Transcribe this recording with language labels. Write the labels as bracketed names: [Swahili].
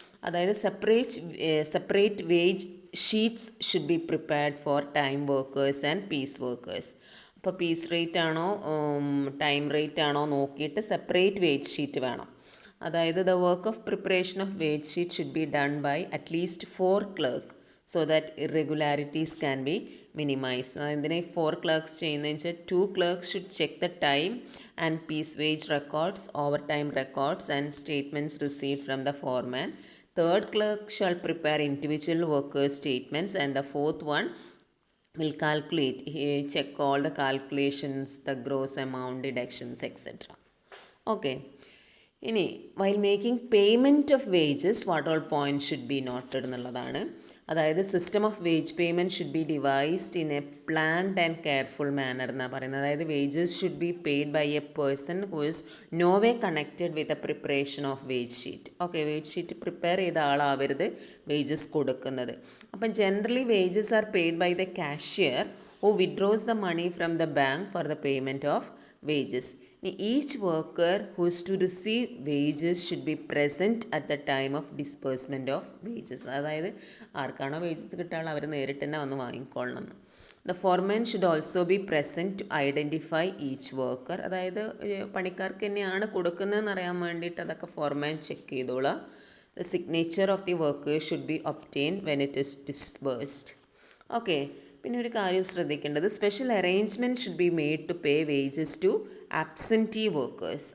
[English] അതായത് separate wage sheets should be prepared for time workers and piece workers. [Malayalam] അപ്പോൾ piece rate ആണോ time rate ആണോ നോക്കിയിട്ട് separate wage sheet വേണം. [English] അതായത് the work of preparation of wage sheet should be done by at least 4 clerk so that irregularities can be minimise. [Malayalam] എന്തിനാ 4 clerks ചെയ്യുന്നതെന്ന് വെച്ചാൽ [English] 2 clerks should check the time and piece wage records, overtime records and statements received from the foreman. Third clerk shall prepare individual workers' statements, and the fourth one will calculate, check all the calculations, the gross amount, deductions, etc. Okay. ഇനി while making payment of wages, what all points should be noted എന്നുള്ളതാണ്. അതായത് system of wage payment should be devised in a planned and careful manner [Malayalam] എന്നാണ് പറയുന്നത്. [English] അതായത് wages should be paid by a person who is no way connected with a preparation of wage sheet. [Malayalam] Okay, wage sheet prepare ചെയ്ത ആളാവരുത് wages കൊടുക്കുന്നത്. [English] അപ്പം generally wages are paid by the cashier who withdraws the money from the bank for the payment of wages. Each worker who is to receive wages should be present at the time of disbursement of wages. [Malayalam] അതായത് ആർക്കാണോ wages കിട്ടാനുള്ള അവർ നേരിട്ട് തന്നെ വന്ന് വാങ്ങിക്കൊള്ളണം. [English] The foreman should also be present to identify each worker. [Malayalam] അതായത് പണിക്കാർക്ക് തന്നെയാണ് കൊടുക്കുന്നതെന്ന് അറിയാൻ വേണ്ടിയിട്ട് അതൊക്കെ ഫോർമാൻ ചെക്ക് ചെയ്തോളാം. [English] The signature of the workers should be obtain when it is disbursed. Okay, [Malayalam] പിന്നെ ഒരു കാര്യം ശ്രദ്ധിക്കേണ്ടത്, [English] Special arrangement should be made to pay wages to absentee workers.